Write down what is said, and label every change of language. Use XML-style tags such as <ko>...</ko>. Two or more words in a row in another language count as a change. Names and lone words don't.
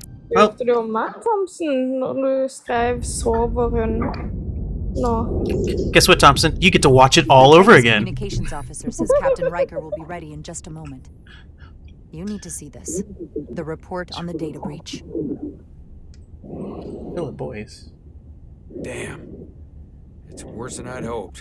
<no>Spurte du om Matt Thompson når du skrev 'sover hun' nå?</no> <en>Guess what, Thompson? You get to watch it all over again. Communications officer says Captain Riker will be ready in just a moment. You need to see this. The report on the data breach. Kill it, boys. Damn. It's worse than I'd hoped.</en>